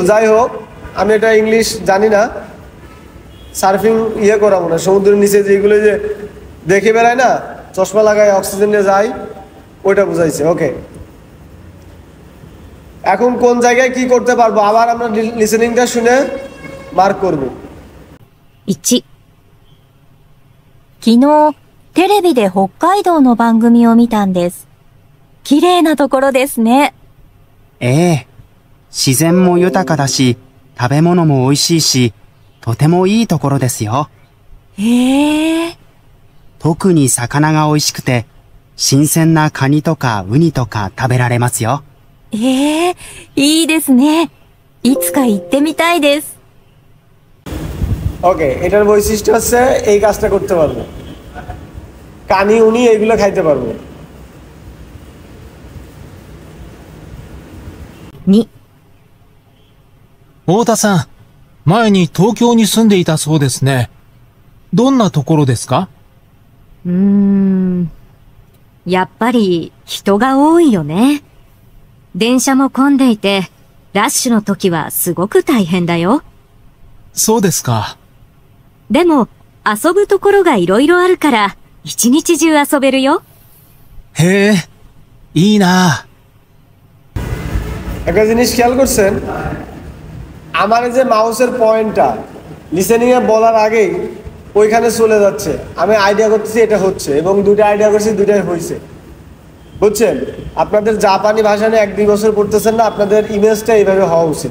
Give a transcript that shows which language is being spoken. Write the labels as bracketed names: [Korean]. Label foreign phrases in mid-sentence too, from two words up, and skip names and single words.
[Bangla] যাই হোক, আমি এটা ইংলিশ জানি না, সার্ফিং ইয়ে করা মনে হয়, সমুদ্রের নিচে যেগুলো যে দেখে বেড়ায় না, চশমা লাগায় অক্সিজেন নিয়ে যায়, ওইটা বুঝাইছে। ওকে, এখন কোন জায়গায় কি করতে পারবো আবার আমরা লিসেনিংটা শুনে মার্ক করব। [Japanese] 1、昨日テレビで北海道の番組を見たんです。綺麗なところですね。ええ。自然も豊かだし、食べ物も美味しいし、とてもいいところですよ。へえ。特に魚が美味しくて、新鮮なカニとかウニとか食べられますよ。ええ、いいですね。いつか行ってみたいです。 [Bangla] ওকে, এটার বৈশিষ্ট্য হচ্ছে এই কাজটা করতে পারবো, [Japanese] カニ ウニ [Bangla] এইগুলো খাইতে পারবো। [Japanese] 2、太田さん、前に東京に住んでいたそうですね。どんなところですか？やっぱり人が多いよね。電車も混んでいて、ラッシュの時はすごく大変だよ。そうですか。でも、遊ぶところがいろいろあるから、一日中遊べるよ。へえ、いいな。 [Bangla] একটা জিনিস খেয়াল করছেন, আমার যে মাউসের পয়েন্টটা লিসেনিং এ বলার আগেই ওইখানে চলে যাচ্ছে, আমি আইডিয়া করতেছি এটা হচ্ছে, এবং দুটো আইডিয়া করছি, দুটাই হয়েছে। বুঝছেন? আপনাদের জাপানি ভাষা নিয়ে 1-2 বছর পড়তেছেন না, আপনাদের ইমেজটা এইভাবে হওয়া উচিত।